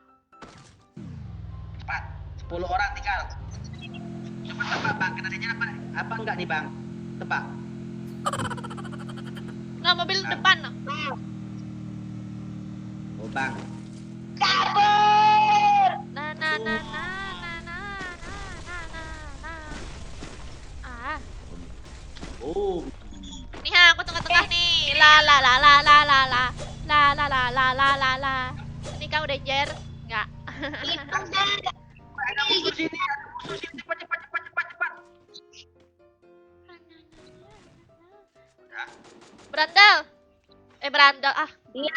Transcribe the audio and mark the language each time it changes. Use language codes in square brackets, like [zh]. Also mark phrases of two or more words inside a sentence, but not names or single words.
[id] Cepat, 10 orang tinggal. Coba tebak, Bang. Kenanya apa? Apa enggak nih, Bang? Tebak. Nggak, mobil depan. Oh, Bang. Kabur. Na na na na na na na na na. Ah, Oh. nih ha, aku tengah-tengah nih. La la la la la la la la la la la la la la. Ini kau danger? Enggak. Ada musuh sini, ada musuh sini. Cepat, cepat, cepat, cepat, cepat. Udah. Berandal. Berandal. Ah, Iya.